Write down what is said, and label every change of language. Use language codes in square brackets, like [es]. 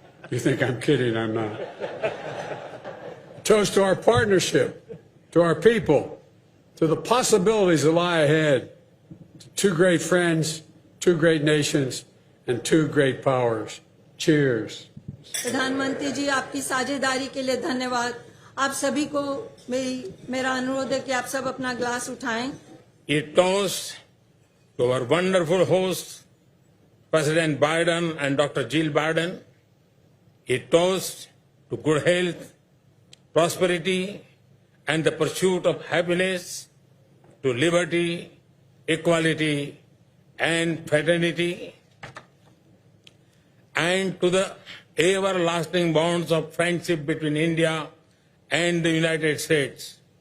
[en] You think I'm kidding, I'm not. Toast to our partnership, to our people, to the possibilities that lie ahead, to two great friends, two great nations, and two great powers. Cheers. [hi] प्रधानमंत्री जी, आपकी साझेदारी के लिए धन्यवाद। आप सभी को मेरा अनुरोध है कि आप सब अपना ग्लास उठाएं। [en] A toast to our wonderful hosts, President Biden and Dr. Jill Biden. A toast to good health, prosperity, and the pursuit of happiness, to liberty, equality, and fraternity, and to the everlasting bonds of friendship between India and the United States.